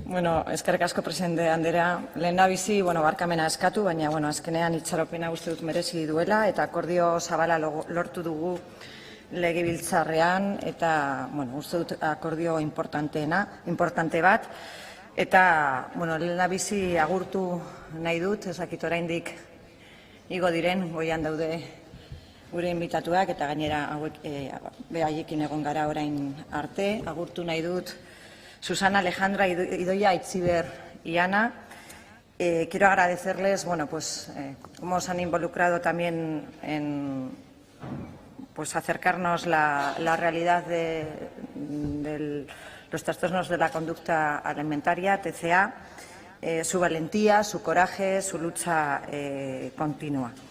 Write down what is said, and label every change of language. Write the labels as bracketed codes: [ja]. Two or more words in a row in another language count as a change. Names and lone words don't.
[eu] Bueno, eskerrik asko presidente andrea. Lehendabizi, barkamena eskatu, baina azkenean itxaropena uste dut merezi duela eta akordio zabala lortu dugu legebiltzarrean eta uste dut akordio importante bat eta lehendabizi agurtu nahi dut, ezakit oraindik igo diren, goian daude gure inbitatuak eta gainera hauek behaiekin egon gara orain arte. Agurtu nahi dut Susana, Alejandra, Idoia, Itziber y Ana. [es] Quiero agradecerles, cómo se han involucrado también en acercarnos la realidad de los trastornos de la conducta alimentaria, TCA, su valentía, su coraje, su lucha continua.